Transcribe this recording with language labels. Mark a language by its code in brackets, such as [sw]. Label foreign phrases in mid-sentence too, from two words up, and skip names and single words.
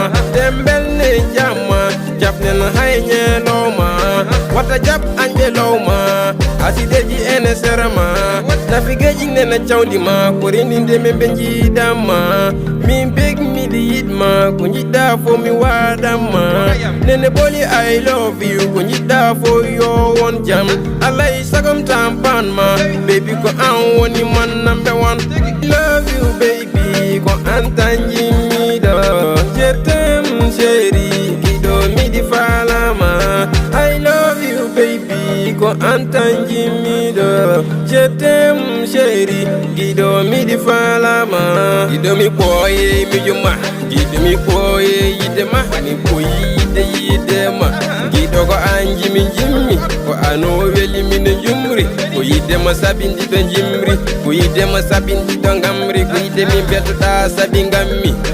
[ff] Nden belne jamma, jafnen hay ñelowma. Wata jab an ɓe lowma, asideji ene serama. Nafigeji nena cawdima, ko reninde men ɓe jiidama. Min beg miɗi yiɗma, ko jiɗɗa fo mi waɗanma. Nene boli [en] I love you, [ff] ko jiɗɗa fo yo won jam. Alay sagom tam banma, baby ko an woni man [en] number one. Love you baby, [ff] ko an tan jimmiɗo. [fr] Je t'aime chéri, [ff] kiɗo miɗi falama. [en] I love you baby, [ff] ko an tan jimmiɗo. [fr] Je t'aime chéri, [ff] kiɗo miɗi falama. Kiɗo mi ɓooye mi juma, kiɗo mi ɓooye yidde ma, mi ɓooyi yidde yidde ma. Kiɗo ko an jimi jimmi, ko an o weli min jumri. Ko yidde ma sabindi ɗo jimri, ko yidde ma sabindi ɗo ngamri, ko yidde mi bettoɗa sabi ngammi.